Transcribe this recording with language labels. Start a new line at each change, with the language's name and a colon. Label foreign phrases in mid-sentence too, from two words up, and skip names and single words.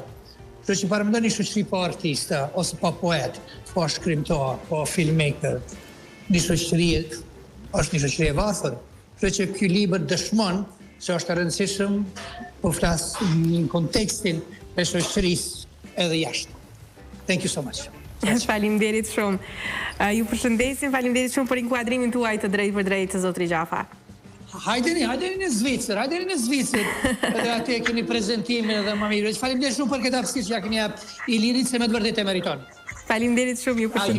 Albanian: Kështu që paramendoni shoqëri pa artista ose pa poet, pa shkrimtar, pa filmmaker, një shoqëri është një shoqëri e varfër. Kështu që ky libër dëshmon se është e rëndësishëm po flas në kontekstin e shoqërisë edhe jashtë.
English: Thank you so much.
Albanian: Faleminderit shumë. Ju përshëndesim, faleminderit shumë për inkuadrimin tuaj të drejtë për drejtë, zotri Gjafa. Hajdeni në Zvicër, edhe atje keni prezentimin edhe më mirë. Faleminderit shumë për këtë hapësirë që ja keni jap i lirit, se me të vërtetë e meriton. Faleminderit shumë, ju përshëndesim.